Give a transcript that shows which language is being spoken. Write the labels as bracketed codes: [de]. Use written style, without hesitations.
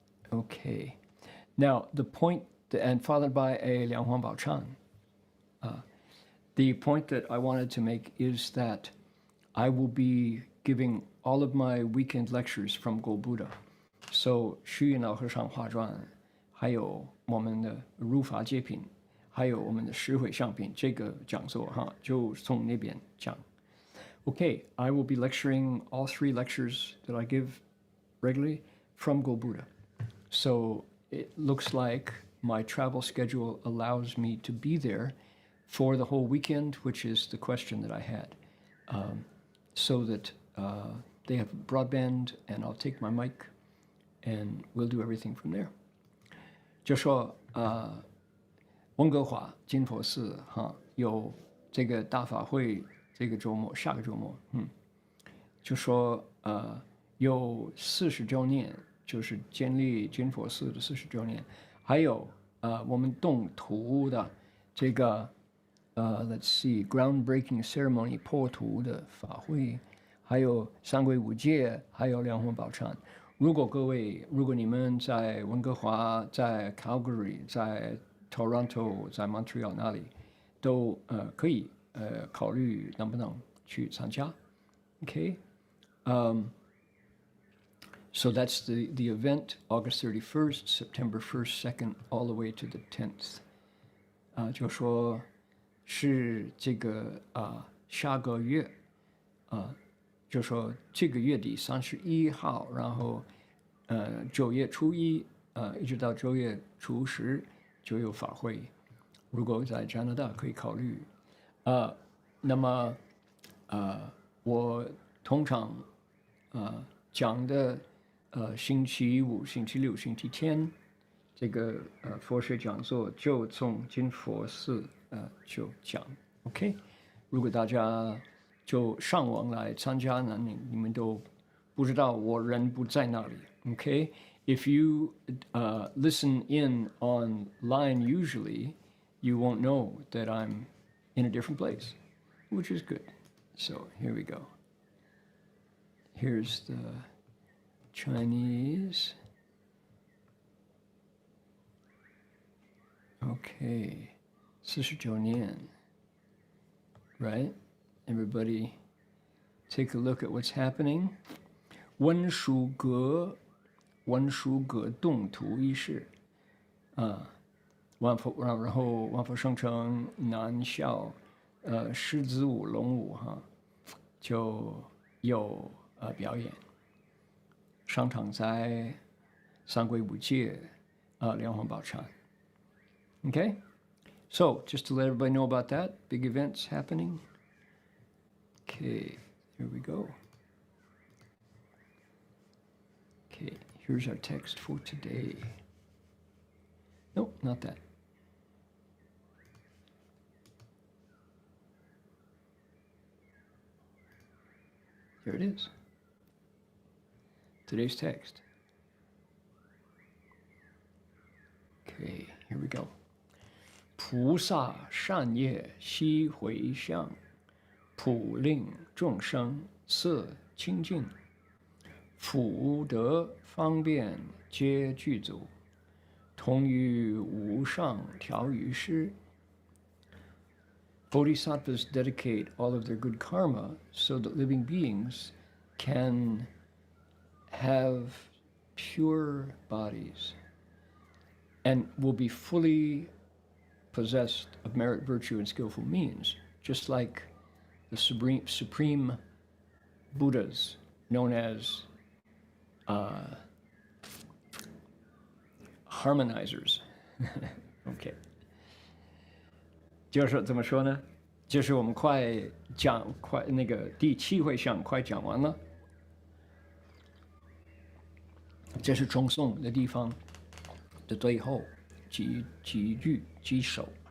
[en] Okay. Now, the point, and followed by a Liang Huang Bao Chan. The point that I wanted to make is that I will be giving all of my weekend lectures from Gold Buddha. [zh] So, 虚云老和尚画传，还有我们的如法界品，还有我们的十回向品，这个讲座哈，就从那边讲。 [en] Okay, I will be lecturing all 3 lectures that I give regularly from Gold Buddha. So it looks like my travel schedule allows me to be there for the whole weekend, which is the question that I had. So that they have broadband, and I'll take my mic, and we'll do everything from there. [zh] 就说温哥华金佛寺哈有这个大法会，这个周末下个周末，就说有40周年，就是建立金佛寺的40周年，还有我们动土的这个 [en] let's see groundbreaking ceremony [zh] 破土的法会，还有三皈五戒，还有两魂宝忏。如果你们在温哥华、在 Calgary、在 Toronto、在 Montreal 那里，都可以考虑能不能去参加。 [en] Okay. So that's the event, August 31st, September 1st, 2nd, all the way to the 10th. [zh] 就说是这个下个月就说这个月底31号，然后9月初1一直到9月初10就有法会。如果在加拿大可以考虑。那么我通常讲的星期五、星期六、星期天这个佛学讲座就从金佛寺就讲 ，OK。如果大家就上网来参加呢，你们都不知道我人不在那里 ，OK。 [en] If you listen in online usually, you won't know that I'm in a different place, which is good. So here we go. Here's the Chinese. Okay, [zh] 49年, [en] right? Everybody take a look at what's happening. [zh] 温殊格动图一世然后万佛圣城南校狮子舞龙舞哈就有表演，上场在三归五戒莲花宝刹。 [en] Okay, so just to let everybody know about that, big events happening. Okay, here we go. Okay, here's our text for today. Nope, not that. Here it is. Today's text. Okay, here we go. [zh] 菩萨善业悉回向，普令众生色清净，福德方便皆具足，同于无上调御师。 [en] Bodhisattvas dedicate all of their good karma so that living beings can have pure bodies and will be fully possessed of merit, virtue, and skillful means, just like the supreme Buddhas known as harmonizers. [zh] Okay. 就是怎么说呢？就是我们快那个第7回向快讲完了，这是中颂的地方的最后几句几首。